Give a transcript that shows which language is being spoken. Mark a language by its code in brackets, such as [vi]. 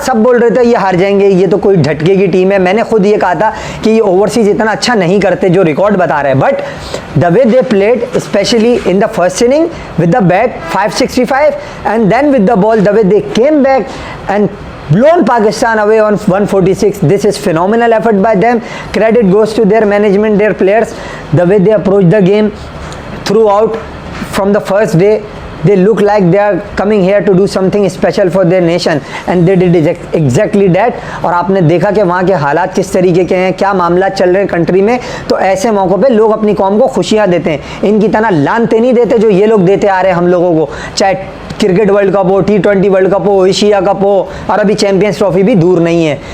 [hi] सब बोल रहे थे ये हार जाएंगे, ये तो कोई झटके की टीम है। मैंने खुद ये कहा था कि ये ओवरसीज इतना अच्छा नहीं करते जो रिकॉर्ड बता रहे हैं। [en] But the way they played, specially in the first inning with the bat 565 and then with the ball, the way they came back and blown Pakistan away on 146. This is phenomenal effort by them. Credit goes to their management, their players, the way they approach the game throughout from the first day. They look like they are coming here to do something special for their nation and they did exactly that. [hi] और आपने देखा कि वहाँ के हालात किस तरीके के हैं, क्या मामला चल रहे हैं कंट्री में। तो ऐसे मौक़ों पे लोग अपनी कौम को खुशियाँ देते हैं, इनकी तरह लानते नहीं देते जो ये लोग देते आ रहे हैं हम लोगों को। चाहे क्रिकेट वर्ल्ड कप हो, T20 वर्ल्ड कप हो, एशिया कप हो, और अभी चैंपियंस ट्रॉफी भी दूर नहीं है।